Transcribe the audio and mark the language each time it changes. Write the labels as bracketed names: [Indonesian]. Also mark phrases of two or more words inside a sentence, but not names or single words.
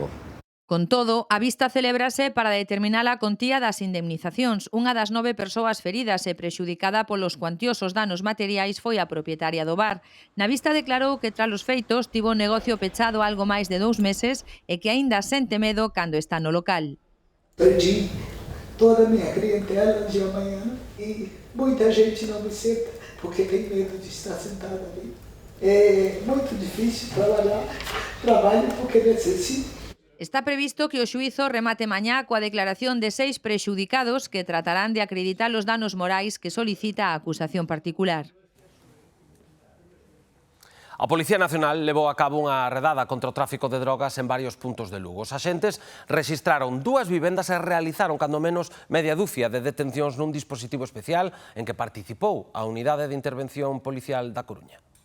[Galician] Con todo, a vista celébrase para determinar a contía das indemnizacións. Unha das 9 persoas feridas e prexudicada polos cuantiosos danos materiais foi a propietaria do bar. Na vista declarou que tras os feitos tivo o negocio pechado algo máis de 2 meses e que aínda sente medo cando está no local. [Portuguese] Perdi toda a minha clientela de amanhã e muita gente não me senta porque tem medo de estar sentada ali. É muito difícil trabalhar, trabalho porque necessito. [Galician] Está previsto que o xuízo remate mañá coa declaración de 6 prexudicados que tratarán de acreditar os danos morais que solicita a acusación particular. A Policía Nacional levou a cabo unha redada contra o tráfico de drogas en varios puntos de Lugo. Os axentes rexistraron 2 vivendas e realizaron cando menos media dúcia de detencións nun dispositivo especial en que participou a Unidade de Intervención Policial da Coruña.